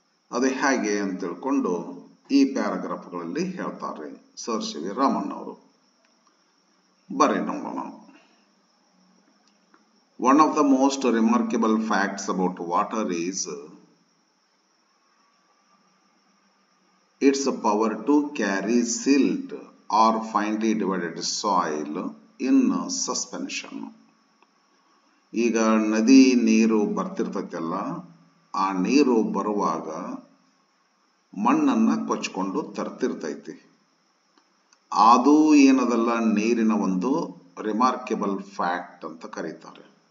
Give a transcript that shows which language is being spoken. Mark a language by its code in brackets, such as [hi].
[kn] ಅದೇ ಹೇಗೆ ಅಂತ ತಿಳ್ಕೊಂಡು ಈ ಪ್ಯಾರಾಗ್ರಾಫ್ಗಳಲ್ಲಿ ಹೇಳ್ತಾರೆ ಸರ್ ಸಿ ವಿ ರಾಮನ್ ಅವರು. ಬರೀ ನೋಡೋಣ. [en] One of the most remarkable facts about water is its power to carry silt or finely divided soil in suspension. [kn] ಈಗ ನದಿ ನೀರು ಬರ್ತಿರ್ತೈತಲ್ಲ, ಆ ನೀರು ಬರುವಾಗ ಮಣ್ಣನ್ನ ಕೊಚ್ಕೊಂಡು ತರ್ತಿರ್ತೈತಿ. ಅದು ಏನದಲ್ಲ ನೀರಿನ ಒಂದು ರಿಮಾರ್ಕೆಬಲ್ ಫ್ಯಾಕ್ಟ್ ಅಂತ ಕರೀತಾರೆ.